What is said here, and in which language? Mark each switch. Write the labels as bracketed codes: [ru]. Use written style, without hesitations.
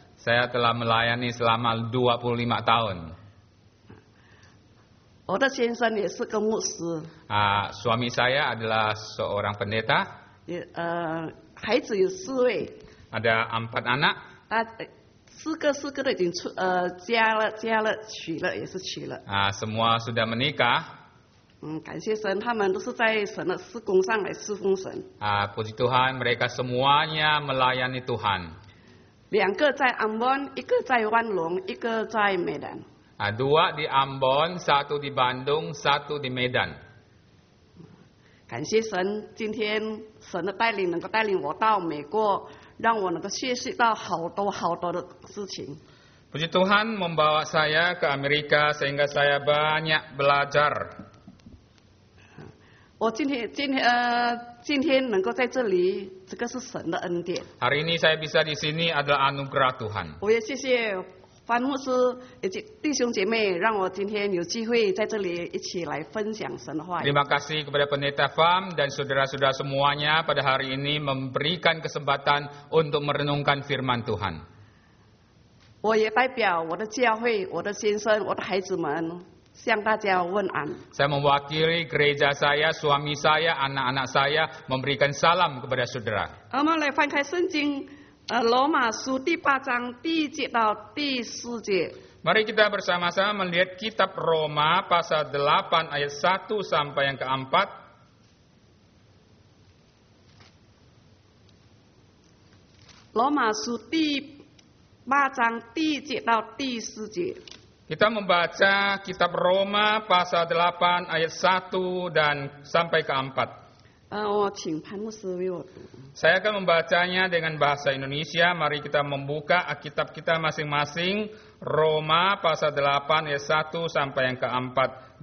[id] Saya telah melayani selama 25 tahun. [zh] 我的先生也是个牧师。 [id] Suami saya adalah seorang pendeta. [zh] 孩子有4位。 [id] Ada 4 anak. [zh] 4个都已经嫁了，娶了也是娶了。 [id] Semua sudah menikah. [zh] 感谢神，他们都是在神的事工上来侍奉神。 [id] Puji Tuhan, mereka semuanya melayani Tuhan. [zh] 2个在Ambon，一个在万隆，一个在美兰。 [id] 2 di Ambon, 1 di Bandung, 1 di Medan. [zh] 感谢神，今天神的带领能够带领我到美国，让我能够学习到好多的事情。 [id] Puji Tuhan membawa saya ke Amerika sehingga saya banyak belajar. [zh] 我今天能够在这里，这个是神的恩典。 [id] Hari ini saya bisa di sini adalah anugerah Tuhan. [zh] 我也谢谢范牧师以及弟兄姐妹，让我今天有机会在这里一起来分享神的话语。 [id] Terima kasih kepada Pendeta Fam dan saudara-saudara semuanya pada hari ini memberikan kesempatan untuk merenungkan firman Tuhan. [zh] 我也代表我的教会、我的先生、我的孩子们向大家问安。 [id] Saya mewakili gereja saya, suami saya, anak-anak saya memberikan salam kepada saudara. [zh] 我们来翻开圣经，罗马书第8章第1节到第4节。 [id] Mari kita bersama-sama melihat kitab Roma pasal 8 ayat 1 sampai yang ke-4. [zh] 罗马书第8章第1节到第4节。 [id] Kita membaca kitab Roma pasal 8 ayat 1 dan sampai ke-4. [zh] 我请潘牧师为我读。 [id] Saya akan membacanya dengan bahasa Indonesia. Mari kita membuka Alkitab kita masing-masing. Roma pasal 8 ayat 1 sampai yang ke-4.